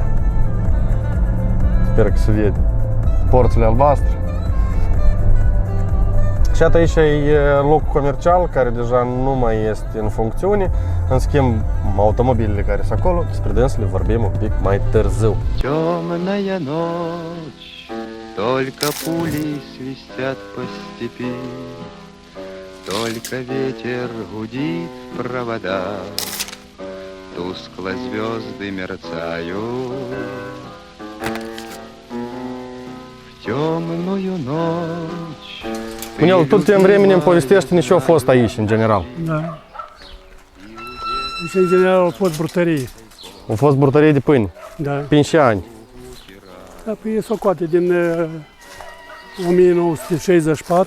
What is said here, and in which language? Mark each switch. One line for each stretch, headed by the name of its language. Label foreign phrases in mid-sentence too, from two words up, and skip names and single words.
Romanian: Sper că se vede. Porțile albastre. Și iată aici e locul comercial, care deja nu mai este în funcțiune. În schimb, automobilele care sunt acolo, despre dânsele vorbim un pic mai târziu.
Russian: Темная ночь, только пули свистят по степи, только ветер гудит в проводах, тускло звезды мерцают. В темную ночь.
Romanian: Unel, tot timpul временем povestește-ne ce a fost aici, în general. Da. Deci, în general, au fost brutării. A fost brutărie de pâine. Da. Prin ce ani? Da, păi socoate din 1964,